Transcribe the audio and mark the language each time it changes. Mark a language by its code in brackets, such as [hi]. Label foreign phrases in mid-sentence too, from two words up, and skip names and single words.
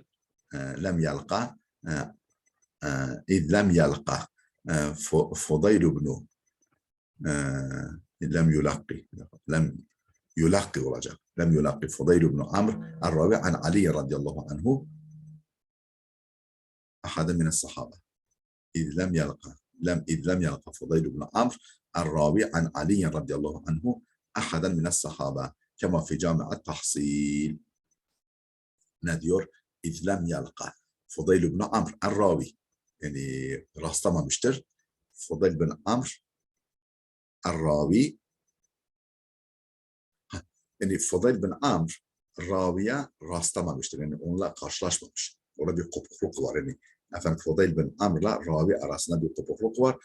[ar] لم يلق إذ لم يلق فضيل بن لم يلاق olacak. لم يلاق فضيل بن عمرو الراوي عن علي رضي الله عنه أحدا من الصحابة. إذ لم يلق إذ لم يلقى فضيل بن عمرو الراوي عن علي رضي الله عنه أحدا من الصحابة كما في جامع التحصيل. [tr] Ne diyor? [ar] إذ لم يلقى فضيل بن عمرو الراوي, [tr] yani rastlamamıştır. Fudayl bin Amr el-Ravi, yani Fudayl bin Amr raviye rastlamamıştır. Yani onunla karşılaşmamış. Orada bir kopukluk var. Yani Fudayl bin Amr'la ravi arasında bir kopukluk var.